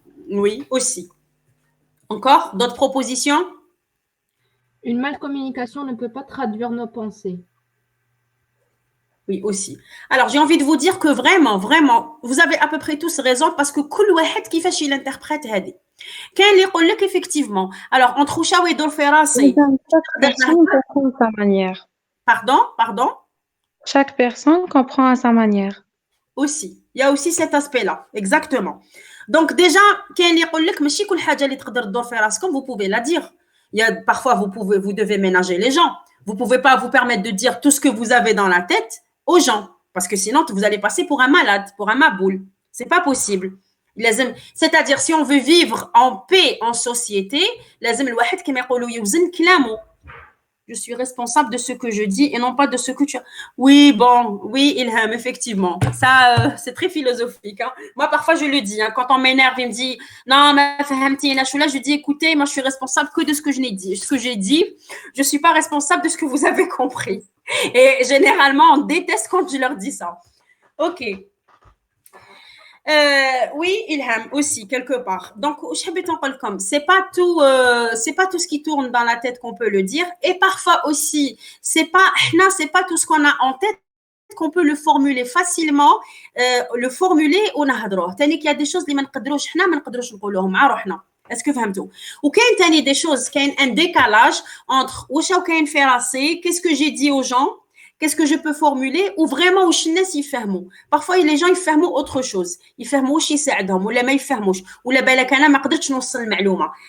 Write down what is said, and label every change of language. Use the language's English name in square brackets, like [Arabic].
[French] Oui, aussi. Encore? D'autres propositions? Une malcommunication ne peut pas traduire nos pensées. Oui, aussi. Alors, j'ai envie de vous dire que vraiment, vous avez à peu près tous raison parce que [Arabic] كل واحد كيفاش [French] il interprète هذه. [Arabic] كاين اللي يقول لك [French] effectivement. Alors, entre [Arabic] وشاو يدور في راسي. [French] Chaque personne comprend à sa manière. Pardon? Chaque personne comprend à sa manière. Aussi. Il y a aussi cet aspect-là. Exactement. Donc, déjà, [Arabic] كاين اللي يقول لك ماشي كل حاجة اللي تقدر تدور في راسكم, [French] vous pouvez la dire. Il y a parfois vous devez ménager les gens. Vous pouvez pas vous permettre de dire tout ce que vous avez dans la tête aux gens parce que sinon vous allez passer pour un malade, pour un maboule. C'est pas possible. C'est-à-dire si on veut vivre en paix en société, [Arabic] لازم الواحد كما يقولوا يوزن كلامه. [French] Je suis responsable de ce que je dis et non pas de ce que tu as. Oui, Ilham, effectivement. Ça, c'est très philosophique. Hein. Moi, parfois, je le dis. Hein, quand on m'énerve, il me dit « Non, je dis « Écoutez, moi, je suis responsable que de ce que je n'ai dit. Ce que j'ai dit, je ne suis pas responsable de ce que vous avez compris. » Et généralement, on déteste quand je leur dis ça. OK. Oui, Ilham aussi quelque part. Donc, c'est pas tout ce qui tourne dans la tête qu'on peut le dire. Et parfois aussi, c'est pas tout ce qu'on a en tête qu'on peut le formuler facilement, le formuler [Arabic] ونهضروه. تاني [French] qu'il y a des choses [Arabic] اللي ما نقدروش حنا ما نقدروش نقولوهم مع روحنا. [French] Est-ce que [Arabic] فهمتوا؟ وكاين تاني [French] des choses, [Arabic] كاين [French] un décalage entre [Arabic] واش كاين في راسي, [French] qu'est-ce que j'ai dit aux gens? Qu'est-ce que je peux formuler ou vraiment [Arabic] واش الناس يفهموا. [French] Parfois les gens [Arabic] يفهموا [French] autre chose. [Arabic] يفهموا واش يساعدهم ولا ما يفهموش ولا بالك انا ما قدرتش نوصل المعلومه.